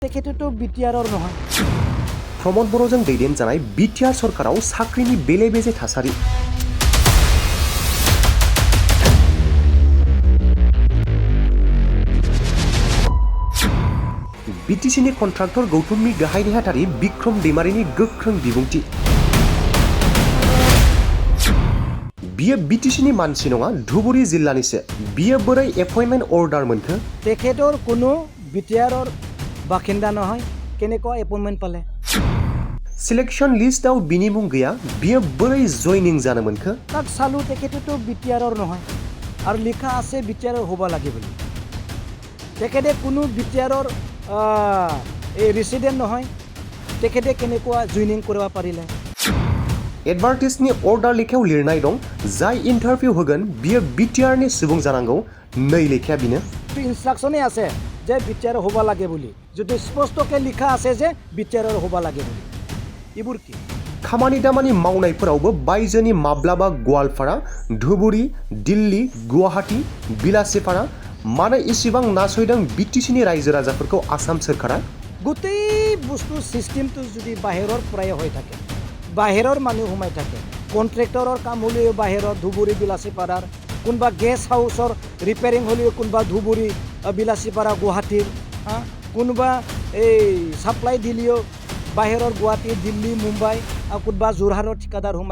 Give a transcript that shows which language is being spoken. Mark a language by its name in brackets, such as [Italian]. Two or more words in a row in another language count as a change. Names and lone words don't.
[Assamese] তেখেতেতো বিটিআৰৰ নহয়। [Bodo] प्रमोद बर'जों दैदेन जानाय बिटिआर सरकाराव साख्रिनि बेले बेजे थासारि। बिटिसिनि कन्ट्राक्टर गौतमनि गाहाय नेहाथारि बिक्रम दैमारिनि गोख्रों बिबुंथि। बियो बिटिसिनि मानसि नङा, धुबुरी जिल्लानिसो। बियो बोरै [English] appointment order [Bodo] मोनखो? [Assamese] তেখেতৰ কোনো বিটিআৰৰ বাসিন্দা নহয়, কেনেকুৱা এপইন্টমেন্ট পালে? [English] selection listआव [Bodo] बिनि मुं गैया, बियो बोरै जइनिं जानो मोनखो? [Assamese] তাক চালো তেখেতেতো বিটিআৰৰ নহয় আৰু লিখা আছে বিটিআৰৰ হ'ব লাগে বুলি। তেখেতে কোনো বিটিআৰৰ এই ৰেচিডেণ্ট নহয়, তেখেতে কেনেকুৱা জইনিং কৰিব পাৰিলে? [English] advertiseनि order [Bodo] लेखायाव लिरनाय दं, जाय इन्टारभिउ होगोन बियो बिटिआरनि सुबुं जानांगौ। नै लेखाया बिनो। [Assamese] ইনষ্ট্ৰাকশ্যনে আছে যে বিটিআৰ হ'ব লাগে বুলি, যদি স্পষ্টকৈ লিখা আছে যে বিটিআৰৰ হ'ব লাগে বুলি। এইবোৰ কি? [Bodo] खामानि दामानि मावनायफोरावबो बायजोनि माब्लाबा गवालपारा, धुबुरी, दिल्ली, गुवाहाटी, बिलासिपारा मानो इसिबां नासयदों बिटिसिनि रायजो राजाफोरखौ आसाम सोरखारा? [Assamese] গোটেই বস্তু ছিষ্টেমটো যদি বাহিৰৰ পৰাই হৈ থাকে, বাহিৰৰ মানুহ সোমাই থাকে, কণ্ট্ৰেক্টৰৰ কাম হ'লেও বাহিৰৰ ধুবুৰী বিলাসীপাৰাৰ, কোনোবা [English] guest houseৰ repairing [Assamese] হ'লেও কোনোবা ধুবুৰী বিলাসীপাৰা গুৱাহাটীৰ, কোনোবা এই ছাপ্লাই দিলেও বাহিৰৰ গুৱাহাটী, দিল্লী, মুম্বাই, কোনোবা যোৰহাটৰ ঠিকাদাৰ সোমাই।